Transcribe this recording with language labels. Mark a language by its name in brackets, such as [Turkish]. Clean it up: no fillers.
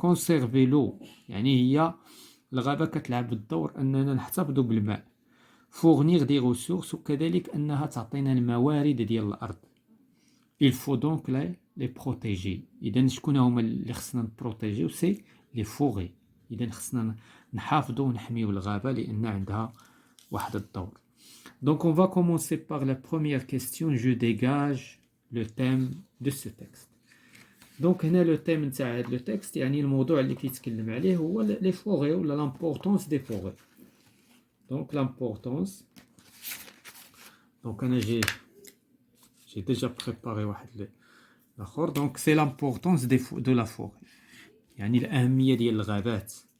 [French] conserver l'eau [Arabic] يعني هي الغابة كتلعب الدور أننا نحتفظ بالماء. [French] fournir des ressources [Arabic] وكذلك أنها تعطينا الموارد ديال الأرض. [French] il faut donc les protéger. [Arabic] إذن شكون هما اللي خصنا نبروتيجيو؟ سي لي فوغي. إذن خصنا نحافظوا ونحميو الغابة لأن عندها واحد الدور. [French] Donc on va commencer par la première question. Je dégage le thème de ce texte. [Arabic] Donc هنا le thème نتاع هذا le texte يعني الموضوع اللي كيتكلم عليه هو les forêts ولا [French] l'importance des forêts. Donc l'importance. Donc j'ai déjà préparé [Arabic] واحد [French] l'autre. Donc c'est l'importance de la forêt. [Arabic] يعني الأهمية ديال الغابات.